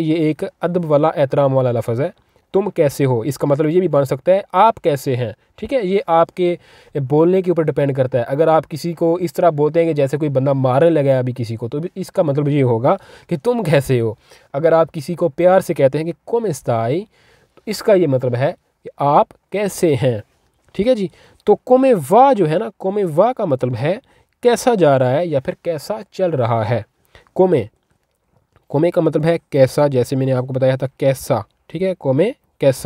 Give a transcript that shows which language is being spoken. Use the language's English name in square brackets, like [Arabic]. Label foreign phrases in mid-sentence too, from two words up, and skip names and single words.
[Hindi] ये एक अदब वाला, एहतराम वाला लफ्ज़ है। तुम कैसे हो इसका मतलब ये भी बन सकता है आप कैसे हैं। ठीक है, ये आपके बोलने के ऊपर डिपेंड करता है। अगर आप किसी को इस तरह बोलते हैं कि जैसे कोई बंदा मारने लगा है अभी किसी को, तो इसका मतलब ये होगा कि तुम कैसे हो। [Italian] अगर आप किसी को प्यार से कहते हैं कि come stai, [Hindi] तो इसका ये मतलब है कि आप कैसे हैं। ठीक है जी। तो [Italian] come va [Hindi] जो है ना, [Italian] come va [Hindi] का मतलब है कैसा जा रहा है या फिर कैसा चल रहा है। [Italian] come, come [Hindi] का मतलब है कैसा, जैसे मैंने आपको बताया था कैसा। ठीक है, कोमे कैसा।